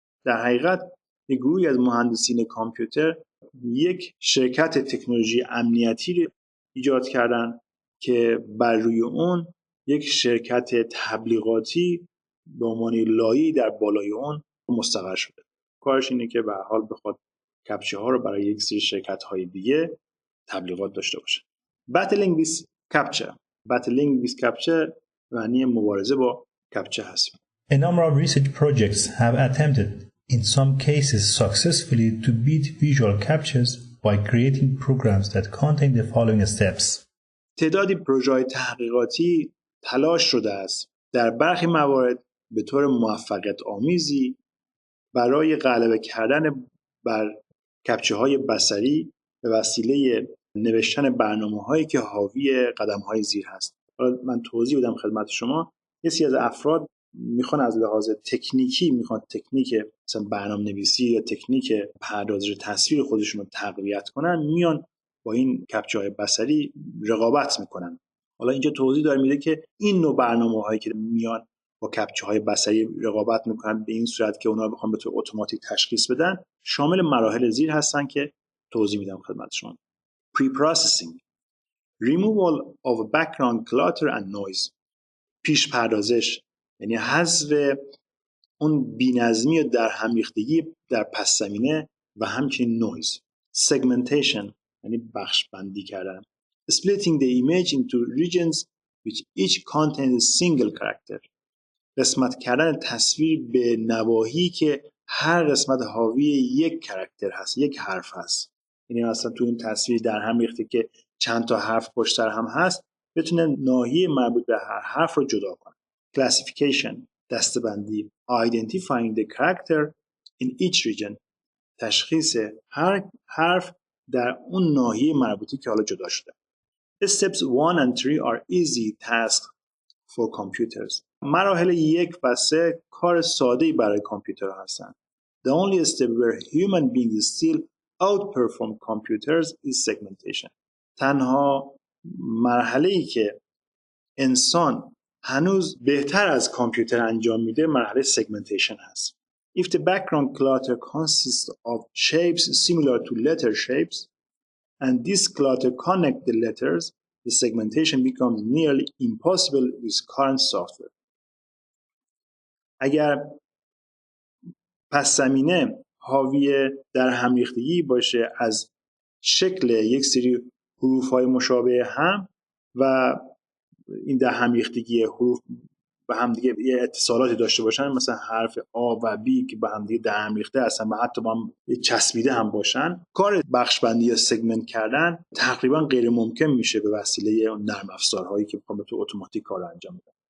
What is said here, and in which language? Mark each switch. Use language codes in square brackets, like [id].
[fa] در حقیقت یک گروهی از مهندسین کامپیوتر یک شرکت تکنولوژی امنیتی رو ایجاد کردن که بر روی اون یک شرکت تبلیغاتی به عنوان لایه‌ای در بالای اون مستقر شده. کارش اینه که به هر حال بخواد کپچه ها رو برای یک سری شرکت های دیگه تبلیغات داشته باشه. [en] Battling with captcha. Battling with captcha [fa] معنی مبارزه با کپچه هست. [en] A number of research projects have attempted, in some cases successfully, to beat visual captchas by creating programs that contain the following steps. [fa] تعدادی پروژه‌های تحقیقاتی تلاش شده است در برخی موارد به طور موفقیت آمیزی برای غلبه کردن بر کپچه‌های بصری به وسیله نوشتن برنامه‌هایی که حاوی قدم‌های زیر هست. حالا من توضیح بدم خدمت شما. یه از افراد میخوان از لحاظ تکنیکی تکنیک مثلا برنامه‌نویسی یا تکنیک پردازش تصویر خودشون رو تقویت کنن، میان با این کپچه‌های بصری رقابت میکنن. حالا اینجا توضیح داره میده که این نوع برنامه‌هایی که میان با کپچه‌های بصری رقابت میکنن به این صورت که اونا بخوام به طور اتوماتیک تشخیص بدن، شامل مراحل زیر هستن که توضیح میدم خدمت شما. [en] Pre-processing, removal of background clutter and noise. [fa] پیش پردازش یعنی حذف اون بی‌نظمی و در هم ریختگی در پس زمینه و همچنین نویز. Segmentation یعنی بخش بندی کردن. [en] Splitting the image into regions which each contains single character. [fa] قسمت کردن تصویر به نواحی که هر قسمت حاوی یک کاراکتر هست، یک حرف هست. یعنی مثلا تو این تصویر در هم ریخته که چند تا حرف پشت سر هم هست، بتونه ناحیه مربوط به هر حرف رو جدا کنه. Classification دسته‌بندی. [en] Identifying the character in each region. [fa] تشخیص هر حرف در اون ناحیه مربوطی که حالا جدا شده. [en] Steps 1 and 3 are easy tasks for computers. [fa] مراحل 1 و 3 کار ساده‌ای برای کامپیوترها هستند. [en] The only step where human beings still outperform computers is segmentation. [fa] تنها مرحله‌ای که انسان هنوز بهتر از کامپیوتر انجام میده مرحله segmentation هست. [en] If the background clutter consists of shapes similar to letter shapes and this clutter connect the letters, the segmentation becomes nearly impossible with current software. [fa] اگر پس زمینه حاوی در هم ریختگی باشه از شکل یک سری حروف‌های مشابه هم و این در هم ریختگی حروف به هم دیگه یه اتصالاتی داشته باشن، مثلا حرف آ و بی که به هم دیگه در هم ریخته هستن و حتی با هم چسبیده هم باشن، کار بخش بندی یا سگمنت کردن تقریبا غیر ممکن میشه به وسیله نرم افزارهایی که به طور اتوماتیک کار انجام میدن.